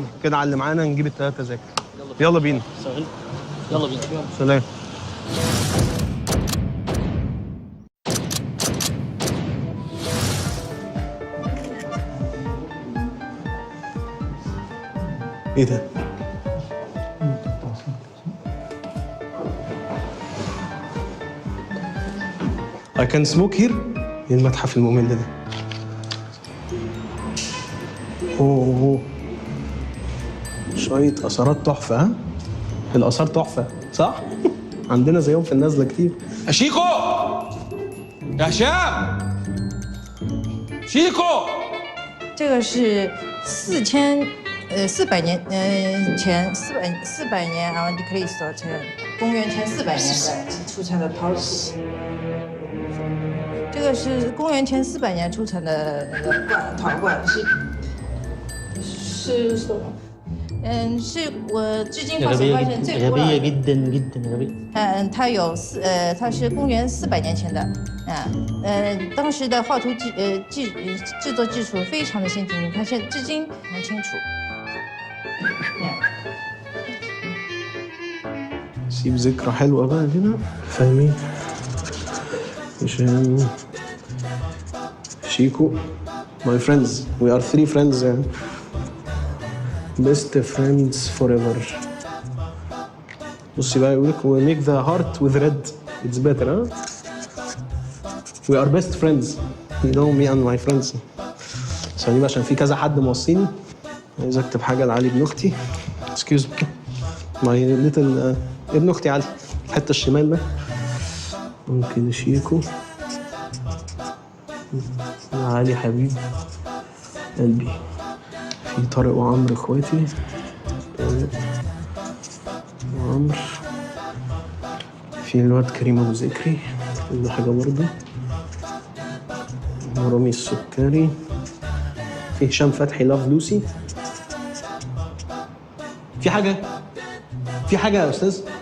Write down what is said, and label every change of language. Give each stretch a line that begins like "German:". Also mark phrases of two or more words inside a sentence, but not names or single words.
Arabic: كده على اللي معانا نجيب ال3 تذاكر. يلا بينا. يلا بينا. سلام. ايه ده؟
English: I can smoke here.
Arabic: ايه المتحف الممل ده؟ اوه شوية آثارات تحفة. ها؟ الآثار تحفة صح؟ عندنا زيهم في النازلة كتير. يا شيكو، يا هشام، شيكو.
Chinese: 这个是400年前400年Antichrist 公元前400年的出产的陶器。这个是公元前400年出产的那个陶罐，是什么？是我至今到现在发现最古老
Arabic: غبية
Chinese: 的。
Arabic: جدا جدا غبية.
Chinese: 它是公元400年前的，当时的画图制作技术非常的先进，你看现在至今很清楚。
Arabic: سيب ذكرى حلوة بقى هنا فاهمين؟
English: هشام شيكو my friends we are 3 friends يعني best friends forever.
Arabic: بصي بقى يقول لك
English: we make the heart with red it's better ها we are best friends you know me and my friends.
Arabic: ثانية عشان في كذا حد موصيني عايز اكتب حاجة لعلي ابن اختي
English: excuse me my little
Arabic: ابن اختي علي الحته الشمال ده ممكن شيكو علي حبيب قلبي في طارق وعمرو اخواتي طارق وعمرو في الواد كريم ابو ذكري كل حاجه برضه ورامي السكري في هشام فتحي لاف لوسي في حاجه يا استاذ